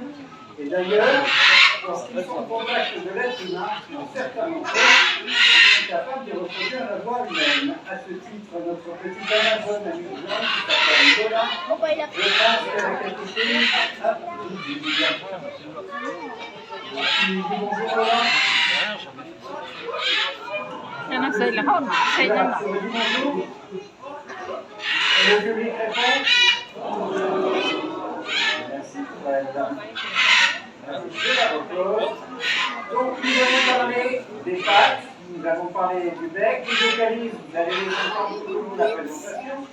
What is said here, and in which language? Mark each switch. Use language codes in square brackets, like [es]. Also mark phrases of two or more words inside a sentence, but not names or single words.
[fr] Et d'ailleurs, lorsqu'ils sont en contact de l'être humain, dans certains d'entre eux, ils sont capables de reproduire la voix humaine. À ce titre, notre petite Amazone amusante qui s'appelle Lola, je pense qu'elle a quelque chose à vous dire. Tu dis bonjour Lola. Nó xây là hôn, xây ra là. Et le public répond. Merci pour elle. Je la repose. Donc nous avons parlé des pattes, nous avons parlé du bec, du vocalise, vous allez les entendre tout au long de la présentation.